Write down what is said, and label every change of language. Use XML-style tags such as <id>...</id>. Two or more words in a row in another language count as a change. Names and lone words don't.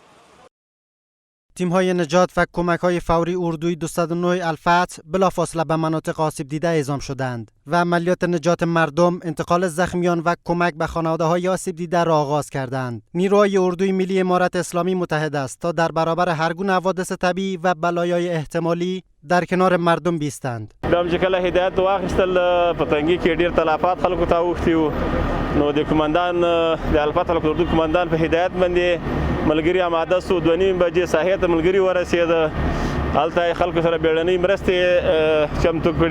<fa>تیم‌های نجات و کمک‌های فوری اردوی 209 الفتح بلافاصله به مناطق آسیب دیده اعزام شدند و عملیات نجات مردم، انتقال زخمیان و کمک به خانواده‌های آسیب دیده را آغاز کردند. نیروهای اردوی ملی امارت اسلامی متحد است تا در برابر هر گونه حوادث طبیعی و بلایای احتمالی در کنار مردم بیستند.</fa> <ps>دم چې کله هدایت واخیستل په تنګي کې ډیر تلفات خلکو ته اوښتي نو د کمانډان د الفتح اردو کمانډان په هدایت باندې ملګری آماده سو 2:30 بجې ساحې ته ملګری ورسېد. هلته خلکو سره بیړنۍ مرستې چمتو کړې.</ps>